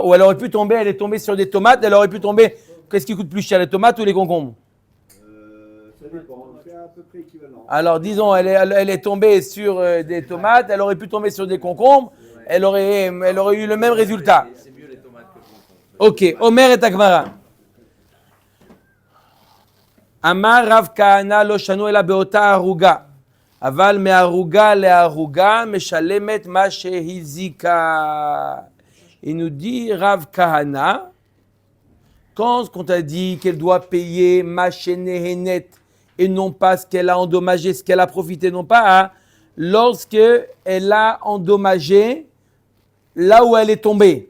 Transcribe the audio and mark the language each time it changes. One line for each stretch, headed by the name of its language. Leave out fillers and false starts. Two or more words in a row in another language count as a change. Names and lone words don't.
French: Ou elle est tombée sur des tomates, elle aurait pu tomber. Qu'est-ce qui coûte plus cher, les tomates ou les concombres? Ça dépend, c'est à peu près équivalent. Alors disons, elle est tombée sur des tomates, elle aurait pu tomber sur des concombres, elle aurait eu le même résultat. C'est mieux les tomates que le concombre. Ok, Omer et Agmara.
Hebrew: אמר רב כהנא לא שנו אלא באותה ערוגה. אבל מערוגה לערוגה משלמת מה שהזיקה.
French: Il nous dit Rav Kahana, quand on t'a dit qu'elle doit payer
Hebrew: מה שנהנית
French: et non pas ce qu'elle a endommagé, ce qu'elle a profité, non pas, lorsque elle a endommagé là où elle est tombée.